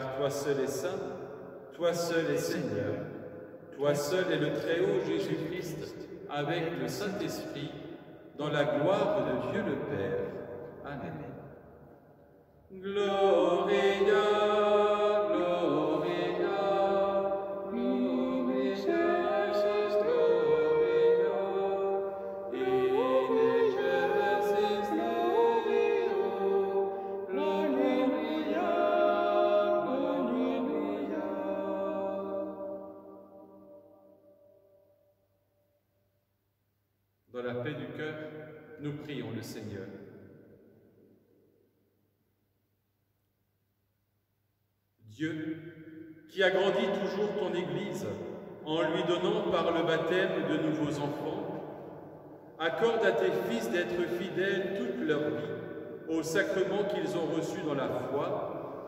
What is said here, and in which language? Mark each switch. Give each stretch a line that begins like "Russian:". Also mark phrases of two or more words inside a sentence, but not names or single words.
French: seul est saint, toi seul est Seigneur, toi seul est le Très-Haut Jésus-Christ, avec le Saint-Esprit, dans la gloire de Dieu le Père. Amen.
Latin: Gloria, Gloria, Gloria, Jesus, Gloria, in excelsis Deo, Gloria, Gloria.
French: Dans la paix du cœur, nous prions le Seigneur. Dieu, qui agrandit toujours ton Église en lui donnant par le baptême de nouveaux enfants, accorde à tes fils d'être fidèles toute leur vie aux sacrements qu'ils ont reçus dans la foi.